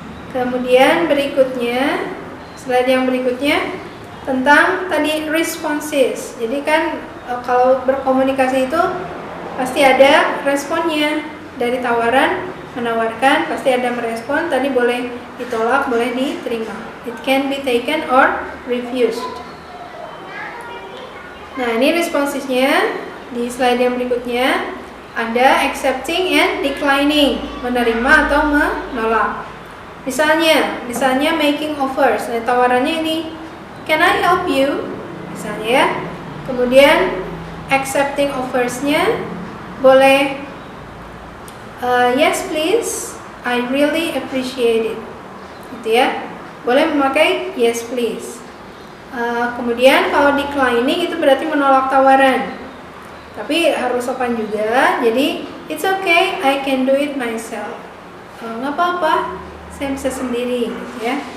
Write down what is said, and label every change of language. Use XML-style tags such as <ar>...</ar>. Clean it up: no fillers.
<id>Kemudian berikutnya, slide yang berikutnya tentang tadi responses. Jadi kan kalau berkomunikasi itu pasti ada responnya. Dari tawaran, menawarkan, pasti ada merespon. Tadi boleh ditolak, boleh diterima.</id> <en>It can be taken or refused.</en> <id>Nah, ini responsesnya. Di slide yang berikutnya ada</id> <en>accepting and declining,</en> <id>menerima atau menolak. Misalnya making offers. Nah, tawarannya ini,</id> <en>can I help you?</en> <id>Misalnya ya. Kemudian</id> <en>accepting offers-nya</en> <id>boleh</id> <en>yes please, I really appreciate it.</en> <id>Gitu ya. Boleh memakai yes please. Kemudian kalau declining itu berarti menolak tawaran. Tapi harus sopan juga.</id> <en>Jadi it's okay, I can do it myself.</en> <id>Nggak apa-apa, saya bisa sendiri gitu ya.</id>